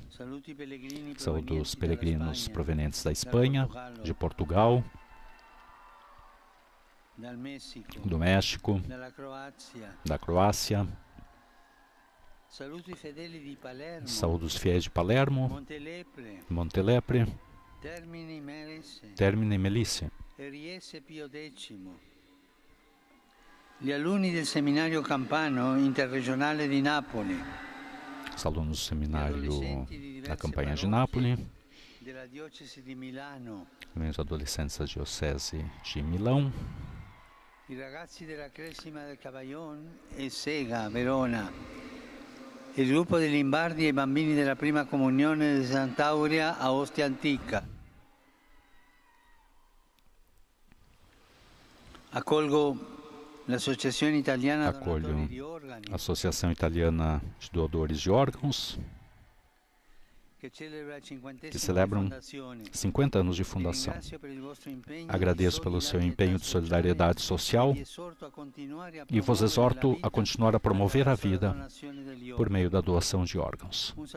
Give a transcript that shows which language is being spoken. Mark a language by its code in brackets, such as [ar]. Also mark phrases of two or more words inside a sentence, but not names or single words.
[pt] Saúdo os peregrinos provenientes da Espanha, de Portugal, do México, da Croácia, Saúde os fiéis de Palermo, Montelepre, Termine e Melisse. [it] Gli alunni del Seminario Campano Interregionale di Napoli. [pt] Os alunos do seminário da campanha de Nápoles, também os adolescentes da Diocese de Milão, [it] I ragazzi della Cresima del Caballon e Sega, Verona, il gruppo degli Imbardi e i bambini della Prima Comunione di Sant'Aurea a Ostia Antica. Accolgo l'Associazione Italiana Donatori di Organi, [pt] a Associação Italiana de Doadores de Órgãos, que celebram 50 anos de fundação. Agradeço pelo seu empenho de solidariedade social e vos exorto a continuar a promover a vida por meio da doação de órgãos.